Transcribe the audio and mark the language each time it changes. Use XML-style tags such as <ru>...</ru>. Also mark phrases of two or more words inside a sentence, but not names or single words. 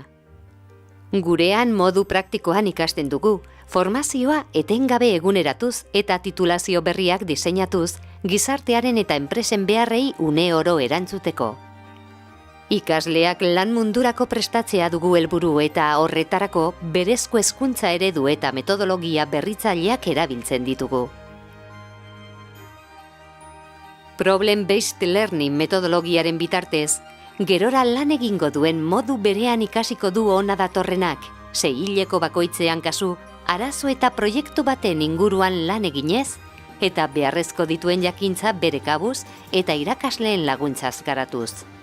<eu>Gurean modu praktikoan ikasten dugu, formazioa etengabe eguneratuz eta titulazio berriak diseinatuz, gizartearen eta enpresen beharrei une oro erantzuteko. Ikasleak lan mundurako prestatzea dugu helburu eta horretarako berezko hezkuntza eredu eta metodologia berritzaileak erabiltzen ditugu.</eu> <en>Problem-based learning</en> <eu>metodologiaren bitartez, gerora lan egingo duen modu berean ikasiko du ona datorrenak, 6 hileko bakoitzean kasu, arazo eta proiektu baten inguruan lan eginez, eta beharrezko dituen jakintza bere kabuz eta irakasleen laguntzaz garatuz.</eu>